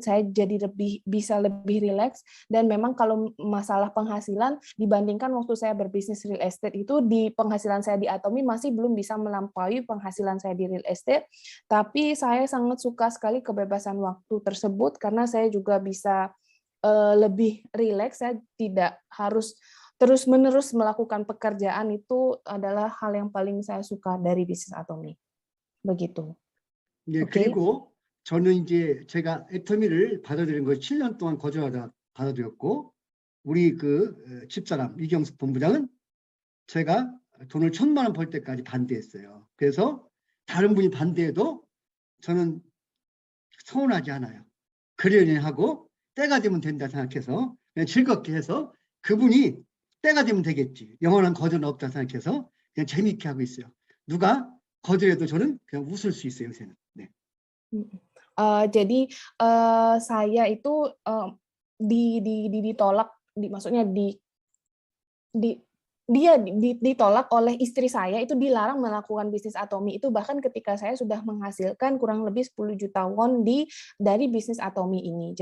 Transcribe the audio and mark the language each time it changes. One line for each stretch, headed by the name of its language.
Indonesian: Saya jadi bisa lebih rileks, dan memang kalau masalah penghasilan dibandingkan waktu saya berbisnis real estate itu, di penghasilan saya di Atomi masih belum bisa melampaui penghasilan saya di real estate, tapi saya sangat suka sekali kebebasan waktu tersebut karena saya juga bisa lebih rileks. Saya tidak harus terus-menerus melakukan pekerjaan, itu adalah hal yang paling saya suka dari bisnis Atomi. Begitu.
Korean: 예, 그리고 저는 이제 제가 애터미를 받아들인 거 7년 동안 거절하다 받아들였고, 우리 그 집사람 이경숙 본부장은 제가 돈을 1,000만 원 벌 때까지 반대했어요. 그래서 다른 분이 반대해도 저는 서운하지 않아요. 그러려니 하고 때가 되면 된다 생각해서 그냥 즐겁게 해서 그분이 때가 되면 되겠지, 영원한 거절은 없다 생각해서 그냥 재미있게 하고 있어요. 누가 거절해도 저는 그냥 웃을 수 있어요, 요새는. 네.
Indonesian: Jadi saya itu ditolak, maksudnya dia ditolak oleh istri saya, itu dilarang melakukan bisnis Atomi itu, bahkan ketika saya sudah menghasilkan kurang lebih 10 juta won dari bisnis Atomi ini.